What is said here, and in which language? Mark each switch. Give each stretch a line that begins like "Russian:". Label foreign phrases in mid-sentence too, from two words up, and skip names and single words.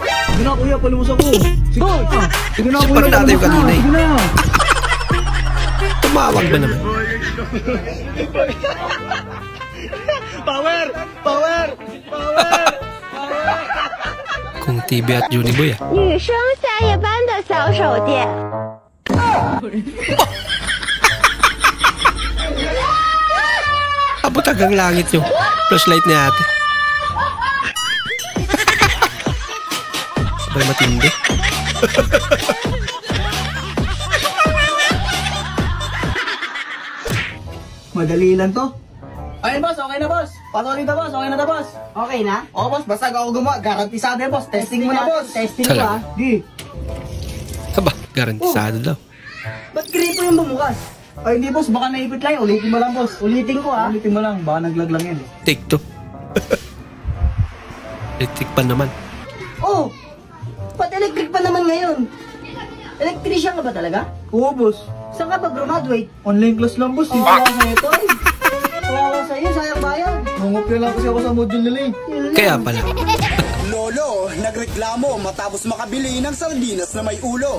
Filipino: Sige na, kuya, palimos ako. Sige na, sige na, Siya kuya, pa rin natin yung kanina eh. sige na. Tumawag ba naman?
English: Power! Power! Power!
Filipino: Kung TV at Juniboy ah.
Chinese: 女生下夜班的小手电。
Filipino: Abot hanggang langit yung flashlight ni ate. Sabay matindi. Madali lang to. Ayun boss, okay na boss. Pasok dito boss, okay na to boss. Okay na? Oo boss, basta ako gumawa. Garantisado yan boss. Testing mo na boss. Testing mo Talaga? ah. Di. Aba, garantisado daw. Ba't gripo yung bumukas? Ay hindi boss, baka naipit lang. Ulitin mo lang boss. Ulitin ko ah. Ulitin mo lang, baka naglag lang yan.
English: Take two. Electric pan naman. Oh!
Filipino: Ba't electric pa naman ngayon? Electrician ka ba talaga? Oo boss. Saan ka ba graduate?
English: Online class
Filipino: lang boss. Oh, wala sa ito eh. Wala sa'yo, sayang bayan. Nungopya lang kasi ako sa module nila eh. Kaya pala. Lolo, nagreklamo matapos makabili ng sardinas na may ulo.